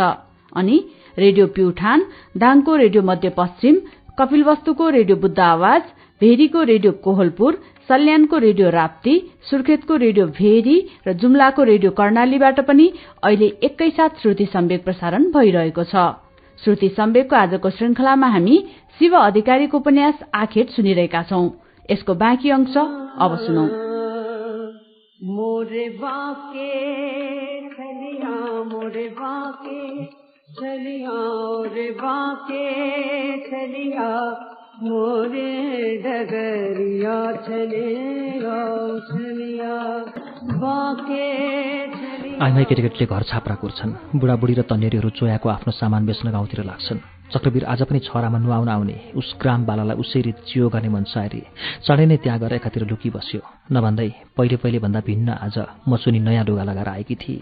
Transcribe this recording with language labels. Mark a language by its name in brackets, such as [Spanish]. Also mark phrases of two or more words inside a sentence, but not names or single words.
[Nepali] अनि रेडियो प्युठान, दाङको रेडियो मध्यपश्चिम, कपिलवस्तुको रेडियो बुद्ध आवाज, भेरीको रेडियो कोहलपुर, सल्यानको रेडियो राप्ती, सुर्खेतको रेडियो भेरी र जुम्लाको रेडियो कर्णालीबाट पनि अहिले एकैसाथ श्रुति सम्वेक प्रसारण भइरहेको छ। श्रुति सम्वेकको आजको श्रृंखलामा हामी शिव अधिकारीको उपन्यास आखेट सुनिरहेका छौं। यसको बाँकी अंश अब सुनौं। [Hindi] मोरे बाके चलिया, मोरे बाके चलिया, रे बाके चलिया, मोरे डगरिया चलिया, चलिया बाके चलिया। [Nepali] आइमाई केटीकेटीले घर छाप्रा कुर्छन्। बुढाबुढी र तन्नेरीहरू चोयाको आफ्नो सामान बेच्न गाउँतिर लाग्छन्। चक्रवीर आज पनि छरामा नुहाउन आउने उस ग्राम बालालाई उसरी चियो गर्ने मन सारी चाँडै नै त्यहाँ गएर एकातिर लुकी बस्यो। नभन्दै पहिले भन्दा भिन्न आज मचुनी नयाँ लुगा लगाएर आएकी थिए।